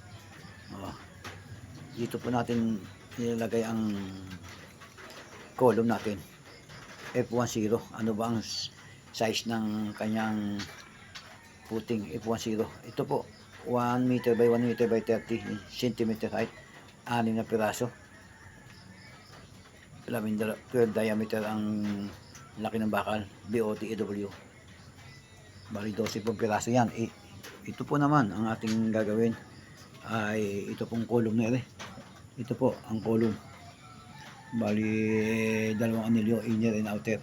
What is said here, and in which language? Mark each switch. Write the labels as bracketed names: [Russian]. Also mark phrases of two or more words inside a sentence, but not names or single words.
[Filipino] Dito po natin nilalagay ang column natin, F10, ano ba ang size ng kanyang footing, F10, ito po [English] 1 meter by 1 meter by 30 cm height, [Filipino] 6 na piraso, 12 diameter ang laki ng bakal, BOT, EW, bali 12 po piraso yan. Ito po naman ang ating gagawin ay ito pong column na ito po ang column, bali dalawang anilyo, [English] inner and outer.